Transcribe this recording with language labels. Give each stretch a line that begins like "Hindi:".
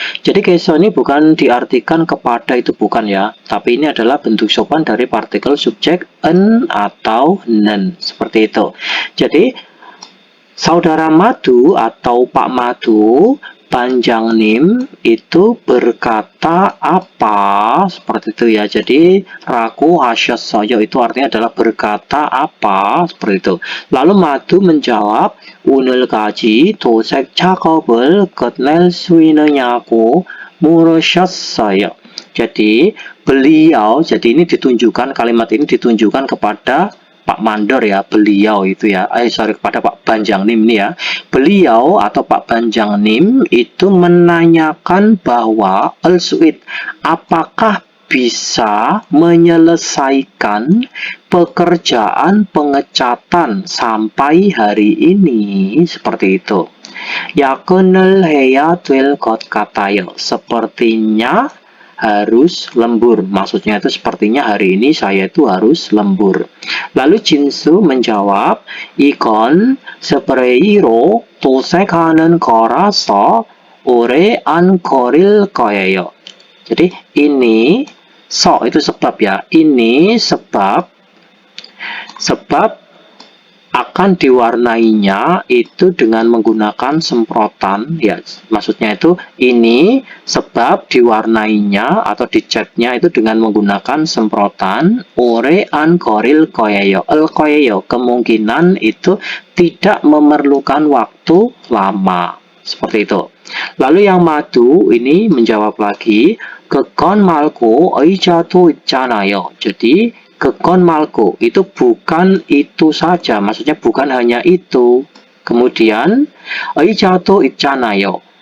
Indonesian: Jadi keso ini bukan diartikan kepada, itu bukan ya, tapi ini adalah bentuk sopan dari partikel subjek en atau nen, seperti itu. Jadi saudara Madu atau Pak Madu, Panjangnim itu berkata apa, seperti itu ya. Jadi raku hasyassoyo itu artinya adalah berkata apa, seperti itu. Lalu Madu menjawab,
Korean: 오늘까지 도색 작업을 끝낼 수 있느냐고 물으셨어요.
Indonesian: Jadi beliau, jadi ini ditunjukkan, kalimat ini ditunjukkan kepada Pak Mandor ya, beliau itu ya, kepada Pak Banjangnim ini ya. Beliau atau Pak Banjangnim itu menanyakan bahwa al-su'id, apakah bisa menyelesaikan pekerjaan pengecatan sampai hari ini, seperti itu.
Korean: 야근을 해야 될 것 같아요.
Indonesian: Sepertinya harus lembur. Maksudnya itu sepertinya hari ini saya itu harus lembur. Lalu Jinsu menjawab,
Korean: 이건 스프레이로 도색하는 거라서 오래 안 걸릴 거예요.
Indonesian: Jadi ini itu sebab ya. Ini sebab akan diwarnainya itu dengan menggunakan semprotan ya. Maksudnya itu ini sebab diwarnainya atau dicatnya itu dengan menggunakan semprotan. Ore an koril koyeyo, el koyeyo kemungkinan itu tidak memerlukan waktu lama, seperti itu. Lalu yang Madu ini menjawab lagi,
Korean: 그건 말고 의자도 있잖아요.
Indonesian: Jadi
Korean: 그건 말고
Indonesian: itu bukan itu saja, maksudnya bukan hanya itu. Kemudian
Korean: 의자도 있잖아요.